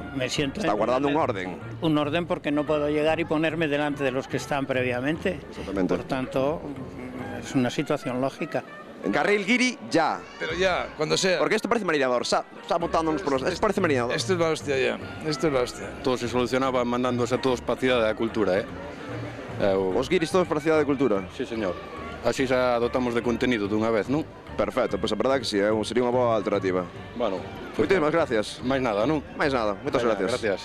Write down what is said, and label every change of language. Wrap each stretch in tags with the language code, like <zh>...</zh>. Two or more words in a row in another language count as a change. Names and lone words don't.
<es>Está guardando un orden. Un orden porque no puedo llegar y ponerme delante de los que están previamente. Exactamente. Por tanto, es una situación lógica. En carril guiri, ya. Pero ya, cuando sea. Porque esto parece marinador, está botándonos por los... Esto parece marinador. Esto es la hostia ya, esto es la hostia. Todo se solucionaba mandándose a todos para a Cidade da Cultura,</es> <gl>Os guiris todos para a Cidade da Cultura?</gl> <es>Sí, señor.</es> <gl>Así xa dotamos de contenido dunha vez, non? Perfecto, pois a verdade que sí, sería unha boa alternativa. Bueno, moitísimas gracias. máis nada, non? Máis nada, moitas gracias.</gl>